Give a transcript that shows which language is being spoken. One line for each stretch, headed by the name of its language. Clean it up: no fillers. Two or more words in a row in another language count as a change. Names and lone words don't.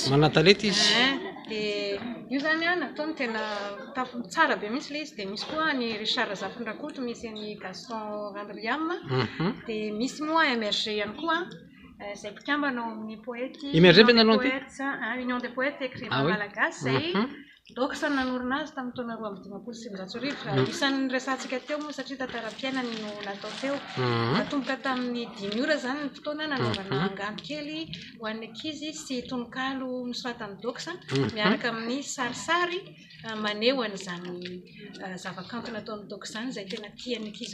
Malagasy: manatalety izy dia io zany nataony tena tsara be mihitsy le izy dia misy koa ny Richard Zafindrakoto misy ny Gaston Randriam dia misy moa MRG ihany koa izay mpikambana ao amin'ny poety Union des poètes écrivains malagasy zay doxa nanorina azy tamin'ny taona 2016 isan'ny resantsika teo moa satria tantara-piainany no natao teo natomboka tamin'ny 10 ora zany ny fotoana nanaovana angano kely ho an'ny ankizy sy tononkalo nosoratany doxa miaraka amin'ny sarisary maneho an'izany zavakanto nataon'ny doxa zany izay tena tian'ny ankizy